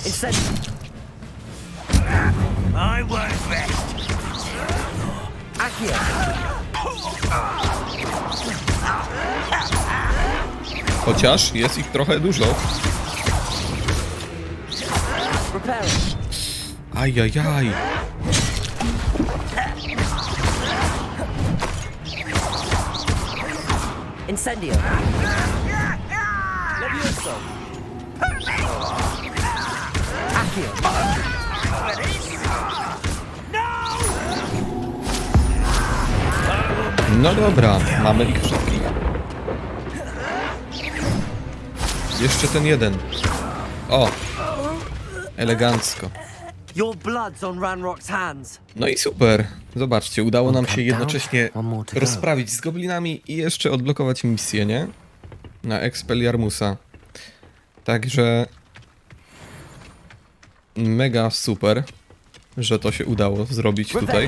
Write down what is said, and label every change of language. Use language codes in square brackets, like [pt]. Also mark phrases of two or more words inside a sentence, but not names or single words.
[pl] Chociaż jest ich trochę dużo. Ajajaj. Incendio. Levioso. Accio. No dobra, mamy ich wszystkich. Jeszcze ten jeden. O! Elegancko. [en] Your blood's on Ranrock's hands. [pl] No i super. Zobaczcie, udało nam się jednocześnie rozprawić z goblinami i jeszcze odblokować misję, nie? Na Expelliarmusa. Także Mega super, że to się udało zrobić tutaj.